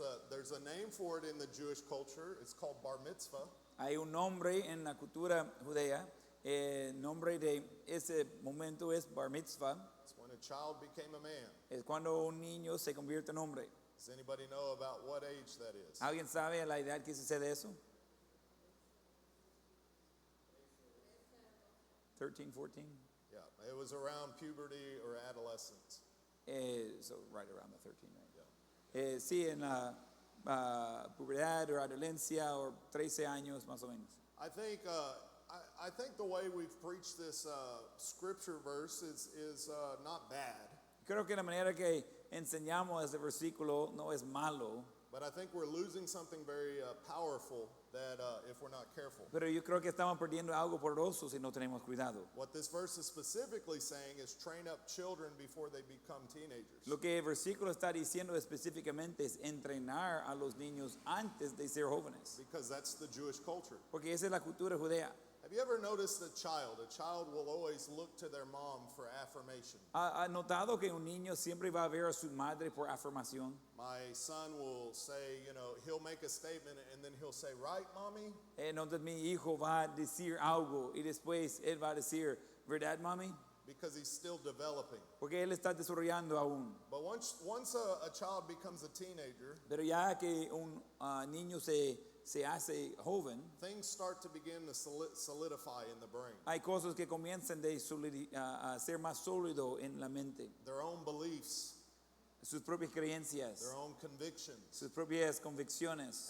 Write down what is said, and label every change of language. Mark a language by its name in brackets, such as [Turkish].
[English] There's a name for it in the Jewish culture. It's called bar mitzvah. [Spanish] Hay un nombre en la cultura judea. El nombre de ese momento es bar mitzvah. [English] It's when a child became a man. [Spanish] Es cuando un niño se convierte en hombre. [English] Does anybody know about what age that is? [Spanish] ¿Alguien sabe a la edad que sucede eso? [English] 13, 14? Yeah, it was around puberty or adolescence. So right around the 13, right? [Spanish] Sí, en la pubertad o adolescencia o 13 años más o menos. [English] I think the way we've preached this scripture verse is not bad, [Spanish] Creo que la manera que enseñamos ese versículo no es malo, [English] but I think we're losing something very powerful that if we're not careful. [Spanish] pero yo creo que estamos perdiendo algo poderoso si no tenemos cuidado. [English] What this verse is specifically saying is train up children before they become teenagers. [Spanish] Lo que el versículo está diciendo específicamente es entrenar a los niños antes de ser jóvenes, [English] Because that's the Jewish culture. [Spanish] porque esa es la cultura judea. [English] Have you ever noticed a child? A child will always look to their mom for affirmation. [Spanish] ¿Ha notado que un niño siempre va a ver a su madre por afirmación? [English] My son will say, he'll make a statement and then he'll say, right, mommy? [Spanish] Entonces mi hijo va a decir algo y después él va a decir, ¿verdad, mami? [English] Because he's still developing. [Spanish] Porque él está desarrollando aún. [English] But once a child becomes a teenager, [Spanish] Pero ya que un niño se hace joven, [English] things start to begin to solidify in the brain. [Spanish] hay cosas que comienzan a ser más sólido en la mente. [English] Their own beliefs, [Spanish] Sus propias creencias, [English] their own convictions. [Spanish] sus propias convicciones.